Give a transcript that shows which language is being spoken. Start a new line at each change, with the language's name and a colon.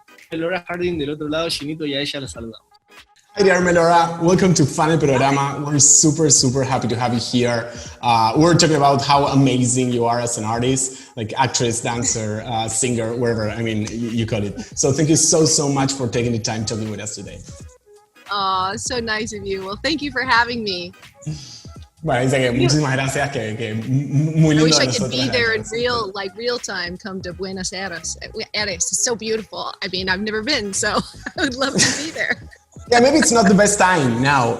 Spanish: Melora Hardin del otro lado, Ginito, y a ella la saludamos.
English: Hi there, Melora. Welcome to Fan el Programa. We're super happy to have you here. We're talking about how amazing you are as an artist, like actress, dancer, singer, whatever. I mean, you call it. So thank you so much for taking the time talking with us today. Oh, so nice of you. Well, thank you for having me.
Spanish: Bueno, dice que muchísimas gracias, que muy lindo.
English: I wish I could be there in real time. Come to Buenos Aires. It's so beautiful. I mean, I've never been, so I would love to be there. Yeah, maybe it's not the best time now.